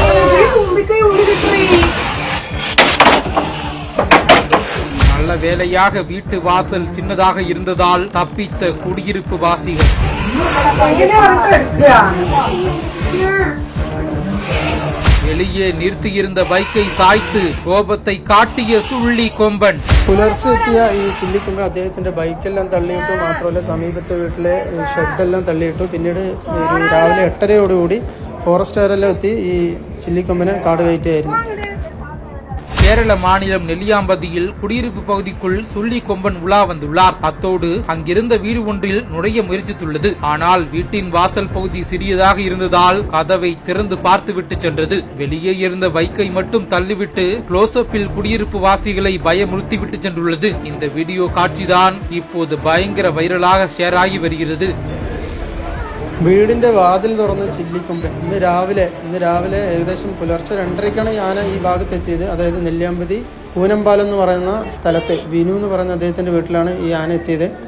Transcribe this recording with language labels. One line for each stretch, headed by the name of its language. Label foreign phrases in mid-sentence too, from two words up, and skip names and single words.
Tamil: நல்ல வேளையாக வீட்டு வாசல் சின்னதாக இருந்ததால் தப்பித்த குடியிருப்பு வாசிகள். வெளியே நிறுத்தியிருந்த
Malayalam: ബൈക്കை സായ്ത്ത് കോപത്തെ കാട്ടിയ സുള്ളി കൊമ്പൻ. പുലർച്ചെ എത്തിയ ഈ ചില്ലിക്കൊമ്പൻ അദ്ദേഹത്തിന്റെ ബൈക്കെല്ലാം തള്ളിയിട്ടു. മാത്രമല്ല സമീപത്തെ വീട്ടിലെ ഷെഡെല്ലാം തള്ളിയിട്ടു. പിന്നീട് രാവിലെ 8:30യോടുകൂടി ഫോറസ്റ്റുകാരെല്ലാം എത്തി ഈ ചില്ലിക്കൊമ്പനെ കാട് കയറ്റുകയായിരുന്നു.
Tamil: கேரள மாநிலம் நெல்லியாம்பதியில் குடியிருப்பு பகுதிக்குள் சுள்ளி கொம்பன் உலா வந்துள்ளார். அத்தோடு அங்கிருந்த வீடு ஒன்றில் நுழைய முயற்சித்துள்ளது. ஆனால் வீட்டின் வாசல் பகுதி சிறியதாக இருந்ததால் கதவை திறந்து பார்த்துவிட்டு சென்றது. வெளியே இருந்த பைக்கை மட்டும் தள்ளிவிட்டு க்ளோஸ்அப்பில் குடியிருப்பு வாசிகளை பயமுறுத்திவிட்டு சென்றுள்ளது. இந்த வீடியோ காட்சிதான் இப்போது பயங்கர வைரலாக ஷேர் ஆகி வருகிறது.
Malayalam: വീടിന്റെ വാതിൽ തുറന്ന് ചില്ലിക്കൊമ്പൻ ഇന്ന് രാവിലെ ഏകദേശം പുലർച്ചെ 2:30ക്കാണ് ആന ഈ ഭാഗത്ത് എത്തിയത്. അതായത് നെല്ലിയാമ്പതി കൂനമ്പാലം എന്ന് പറയുന്ന സ്ഥലത്ത് വിനു എന്ന് പറയുന്ന അദ്ദേഹത്തിന്റെ വീട്ടിലാണ് ഈ ആന എത്തിയത്.